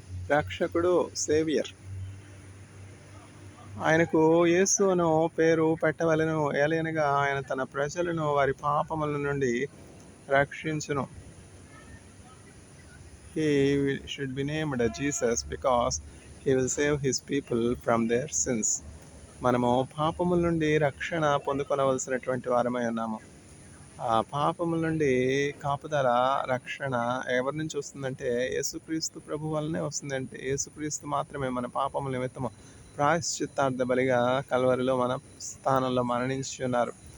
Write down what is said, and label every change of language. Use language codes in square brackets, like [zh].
[te] రక్షకుడు, సేవియర్. ఆయనకు యేసు అను పేరు పెట్టవలెను, ఏలయనగా ఆయన తన ప్రజలను వారి పాపముల నుండి రక్షించును. [en] He should be named Jesus because he will save his people from their sins. [te] మనము పాపముల నుండి రక్షణ పొందుకొనవలసినటువంటి వారమై ఉన్నాము. ఆ పాపముల నుండి కాపుదల, రక్షణ ఎవరి నుంచి వస్తుందంటే యేసుక్రీస్తు ప్రభు వల్లనే వస్తుందంటే, యేసుక్రీస్తు మాత్రమే మన పాపముల నిమిత్తము ప్రాయశ్చిత్తార్థ బలిగా కల్వరిలో మన స్థానంలో మరణించి ఉన్నారు.